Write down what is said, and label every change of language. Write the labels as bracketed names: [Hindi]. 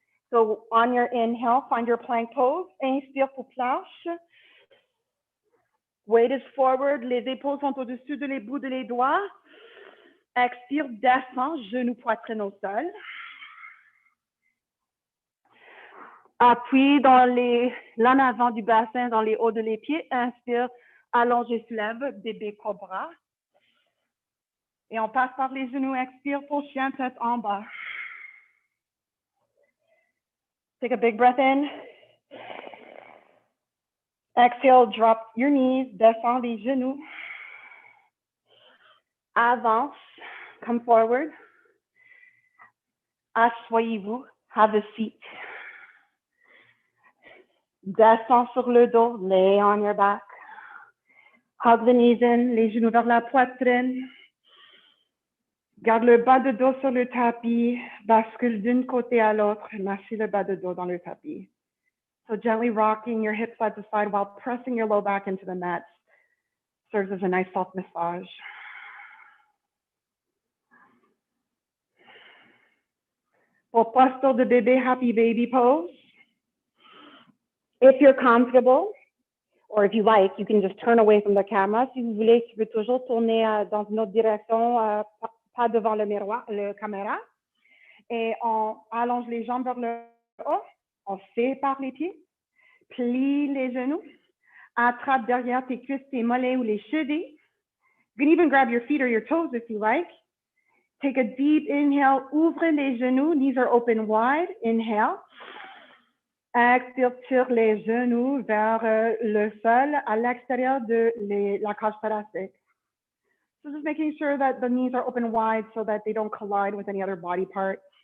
[English] So on your inhale, find your plank pose. [French] Inspire pour planche. [English] Weight is forward, [French] les épaules sont au-dessus de les bouts de les doigts. Expire, descend, genou, poitrine au sol. Appuie dans l'en avant du bassin, dans les hauts de les pieds. Inspire, allongez, soulève, bébé cobra. Et on passe par les genoux. Expire pour chien, tête en bas. [English] Take a big breath in. Exhale, drop your knees, [French] descends les genoux. Avance, [English] come forward. [French] Asseyez-vous, [English] have a seat. [French] Descends sur le dos, [English] lay on your back. Hug the knees in, [French] les genoux vers la poitrine. Garde le bas de dos sur le tapis, bascule d'un côté à l'autre, massez le bas de dos dans le tapis. [English] So gently rocking your hips side to side while pressing your low back into the mat serves as a nice soft massage. For [French] posture de bébé, [English] happy baby pose. If you're comfortable, or if you like, you can just turn away from the camera. [French] Si vous voulez, tu peux toujours tourner dans une autre direction, pas devant le miroir, le caméra. Et on allonge les jambes vers le haut. On sépare les pieds, plie les genoux, attrape derrière tes cuisses, tes mollets ou les chevilles. [English] You can even grab your feet or your toes if you like. Take a deep inhale, [French] ouvre les genoux, [English] knees are open wide, inhale. [French] Expire, tire les genoux vers le sol à l'extérieur de la cage thoracique. [English] So just making sure that the knees are open wide so that they don't collide with any other body part.